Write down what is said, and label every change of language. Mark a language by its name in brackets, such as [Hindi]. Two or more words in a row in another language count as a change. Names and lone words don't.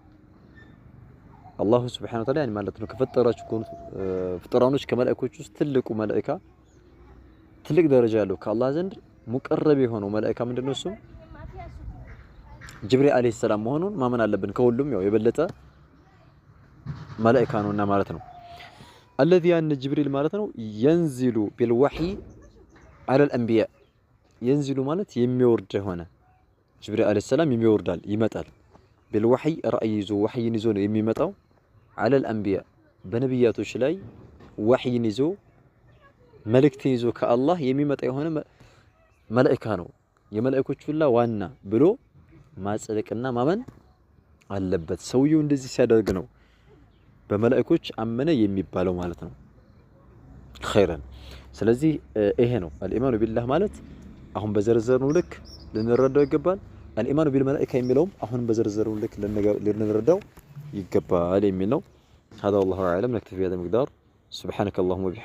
[Arabic] الله سبحانه وتعالى [Amharic] ያን ማለት ነው ከፈጠራችሁ ከሆኑ ፍጡራኖች ከመላእክቶች ውስጥ ትልቁ መላእካ ትልቅ ደረጃ ያለው ከአላህ ዘንድ ሙቀረብ የሆነው መላእካ ምንድነው? እሱ ጅብሪል [Arabic] عليه السلام [Amharic] መሆኑን ማመን አለብን። ከሁሉም ያው የበለጠ መላእካ ነውና ማለት ነው። الذي ያን ጅብሪል ማለት ነው [Arabic] ينزل بالوحي على الانبياء ينزل [Amharic] ማለት የሚወርድ ሆነ ጅብሪል [Arabic] عليه السلام [Amharic] የሚወርዳል ይመጣል። بالوحي ራእይ ይዞ ወህይን ይዞ ነው የሚመጣው። [Arabic] على الانبياء [Amharic] በነብያቶች ላይ ወህይን ይዞ መልእክትን ይዞ ከአላህ የሚመጣ የሆነ መላእካ ነው። የመላእኮች ሁላ ዋና ብሎ ማጽደቅና ማመን አለበት። ሰውየው እንደዚህ ሲያደርግ ነው በመላእኮች አመነ የሚባለው ማለት ነው። ኸይረን ስለዚህ ይሄ ነው [Arabic] الإيمان بالله [Amharic] ማለት አሁን በዘርዘርነው ልክ ልንረዳው ይገባል። [Arabic] الإيمان بالملائكة [Amharic] የሚለውም አሁን በዘርዘርነው ልክ ልንረዳው ይገባል የሚል ነው። [Arabic] هذا والله أعلم نكتفي بهذا المقدار سبحانك اللهم وبحمدك